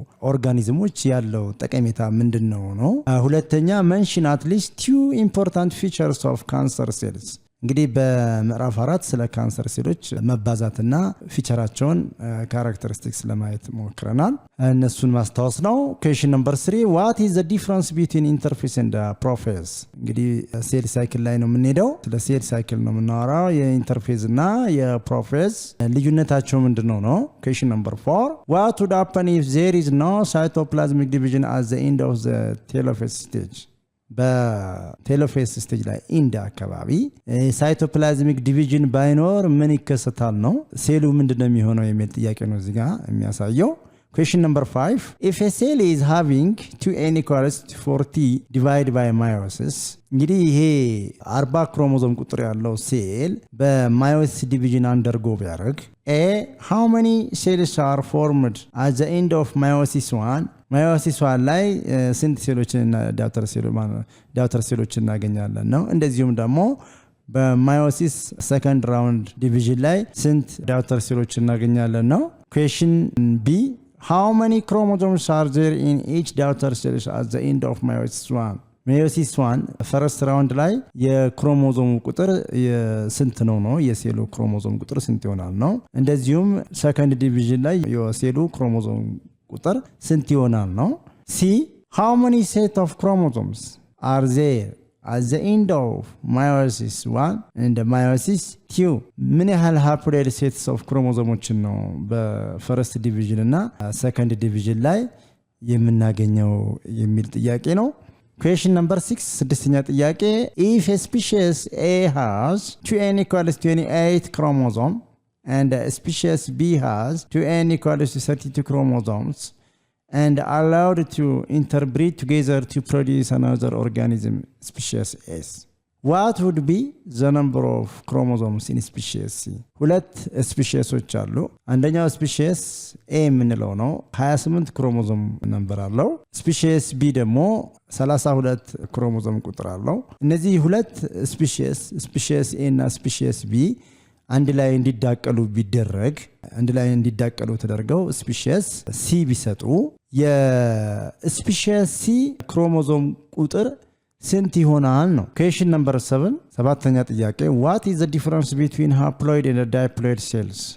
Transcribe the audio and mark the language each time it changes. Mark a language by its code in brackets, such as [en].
[am] ኦርጋኒዝሞች ያለው ጠቀሜታ ምንድነው ነው። ሁለተኛ [en] mention at least 2 important features of cancer cells። [am] እንግዲህ በምዕራፍ 4 ስለ ካንሰር ሴሎች መባዛትና ፊቸራቸውን ካራክተሪስቲክስ ለማየት ሞክረናል። እነሱን ማስታወስ ነው። [en] question number 3, what is the difference between interphase and prophase? [am] እንግዲህ ሴል ሳይክል ላይ ነው የምንሄደው። ስለ ሴል ሳይክል ነው የምናወራው። የኢንተርፌዝ እና የፕሮፌዝ ልዩነታቸው ምንድነው ነው። [en] question number 4, what would happen if there is no cytoplasmic division at the end of the telophase stage? [am] በቴሎፌስ ስቴጅ ላይ ኢንድ አካባቢ ሳይቶፕላዝሚክ ዲቪዥን ባይኖር ምን ይከሰታል ነው። ሴሉ ምንድነው የሚሆነው የሚል ጥያቄ ነው እዚህ ጋር የሚያሳየው። [en] Question number 5. If a cell is having 2n equals to 40 divided by meiosis, [am] እንግዲህ ይሄ 40 ክሮሞዞም ቁጥር ያለው ሴል በማዮሲስ ዲቪዥን አንደርጎ ቢያደርግ [en] how many cells are formed at the end of meiosis 1? [am] meiosis 1 ላይ ስንት ሴሎችን ዳውተር ሴሎችን እናገኛለን ነው። እንደዚሁም ደግሞ በማዮሲስ ሰከንድ ራውንድ ዲቪዥን ላይ ስንት ዳውተር ሴሎችን እናገኛለን ነው። [en] Question B. How many chromosomes are there in each daughter cell at the end of meiosis 1? [am] meiosis 1 ፈርስት ራውንድ ላይ የክሮሞዞም ቁጥር ስንት ነው የሴሉ ክሮሞዞም ቁጥር ስንት ይሆናል ነው። እንደዚሁም ሰከንድ ዲቪዥን ላይ የሴሉ ክሮሞዞም ቁጥር ስንት ይሆናል ነው። C. [en] How many set of chromosomes are there at the end of meiosis 1 and meiosis 2? [am] ምን ያህል ሃፕሎይድ ሴትስ ኦፍ ክሮሞዞሞችን ነው በፈርስት ዲቪዥን እና ሰከንድ ዲቪዥን ላይ የምናገኘው የሚል ጥያቄ ነው። [en] Question number 6, [am] ስድስተኛ ጥያቄ [en] if a species A has 2n equals 28 chromosome and species B has 2n equals 32 chromosomes and allowed to interbreed together to produce another organism species S, what would be the number of chromosomes in species C? [am] ሁለት ስፒሺሶች አሉ። አንደኛው ስፒሺስ A የምንለው ነው 28 ክሮሞዞም ነምበር አለው። ስፒሺስ B ደግሞ 32 ክሮሞዞም ቁጥር አለው። እነዚህ ሁለት ስፒሺስ A እና ስፒሺስ B አንድ ላይ እንዲዳቀሉ ቢደረግ አንድ ላይ እንዲዳቀሉ ተደርገው ስፒሺስ C ቢሰጡ የስፒሺስ C ክሮሞዞም ቁጥር ስንት ይሆናል ነው። [en] Question number 7 ሰባተኛ ጥያቄ what is the difference between haploid and diploid cells?